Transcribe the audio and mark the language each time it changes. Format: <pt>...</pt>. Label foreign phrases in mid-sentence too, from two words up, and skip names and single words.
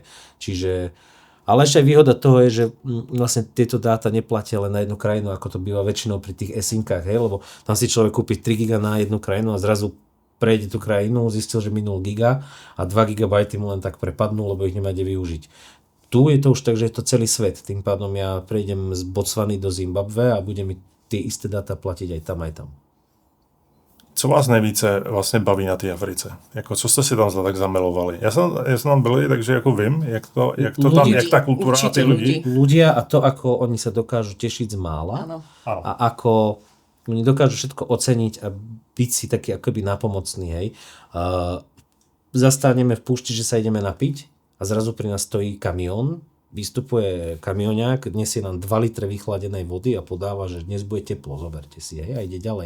<sk>Čiže ale ešte aj výhoda toho je, že vlastne tieto dáta neplatia len na jednu krajinu, ako to býva väčšinou pri tých eSIM-kách, lebo tam si človek kúpi 3 giga na jednu krajinu a zrazu prejde tú krajinu, zistil, že minul giga a 2 GB mu len tak prepadnú, lebo ich nemá kde využiť. Tu je to už tak, že je to celý svet, tým pádom ja prejdem z Botswany do Zimbabwe a bude mi tie isté dáta platiť aj tam.</sk> <cs>Co vás nejvíce vlastně baví na té Africe? Jako, co jste si tam tak zamilovali? Já jsem tam byli, takže jako vím, jak to tam, jak ta kultura a ty lidi.</cs> <sk>Ľudia a to, ako oni sa dokážu tešiť z mála. Áno. A ako oni dokážu všetko oceniť a byť si taký akoby napomocný, hej. Zastaneme v púšti, že sa ideme napiť a zrazu pri nás stojí kamión, vystupuje kamionák, nesie nám 2 litre vychladenej vody a podáva, že dnes bude teplo, zoberte si, hej, a ide ďalej.</sk>